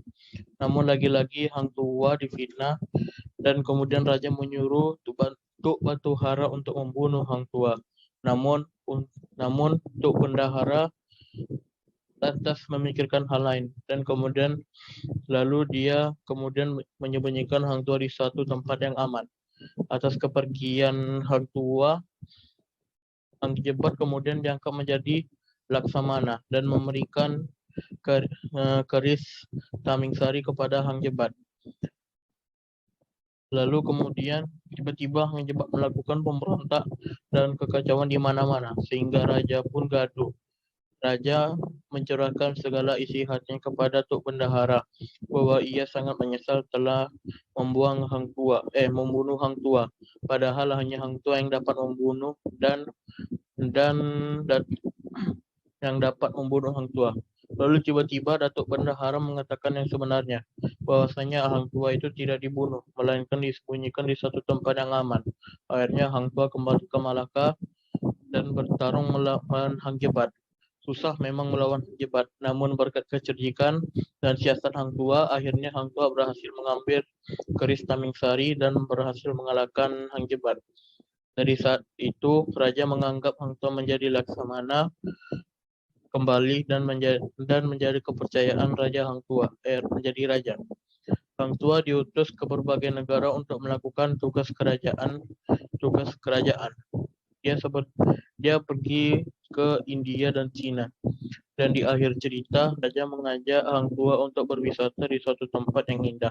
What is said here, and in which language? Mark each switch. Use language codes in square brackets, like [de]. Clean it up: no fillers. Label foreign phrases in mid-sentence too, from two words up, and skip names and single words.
[id] Namun lagi-lagi Hang Tuah difitnah dan kemudian raja menyuruh Tuk Batuhara untuk membunuh Hang Tuah. Namun Tuk Bendahara lantas memikirkan hal lain dan lalu dia menyembunyikan Hang Tuah di suatu tempat yang aman. Atas kepergian Hang Tuah, Hang Jebat kemudian diangkat menjadi Laksamana dan memberikan keris Tamingsari kepada Hang Jebat. Lalu kemudian tiba-tiba Hang Jebat melakukan pemberontak dan kekacauan di mana-mana sehingga raja pun gaduh. Raja mencurahkan segala isi hatinya kepada Tuk Bendahara bahwa ia sangat menyesal telah membunuh Hang Tuah. Padahal hanya Hang Tuah yang dapat membunuh dan yang dapat membunuh Hang Tuah. Lalu tiba-tiba Datuk Bendahara mengatakan yang sebenarnya, bahwasanya Hang Tuah itu tidak dibunuh, melainkan disembunyikan di suatu tempat yang aman. Akhirnya Hang Tuah kembali ke Malaka dan bertarung melawan Hang Jebat. Susah memang melawan Hang Jebat, namun berkat kecerdikan dan siasat Hang Tuah, akhirnya Hang Tuah berhasil mengambil keris Tamingsari dan berhasil mengalahkan Hang Jebat. Dari saat itu, raja menganggap Hang Tuah menjadi Laksamana kembali dan menjadi kepercayaan Raja Hang Tuah, menjadi raja. Hang Tuah diutus ke berbagai negara untuk melakukan tugas kerajaan. Dia pergi ke India dan Cina. Dan di akhir cerita, raja mengajak Hang Tuah untuk berwisata di suatu tempat yang indah.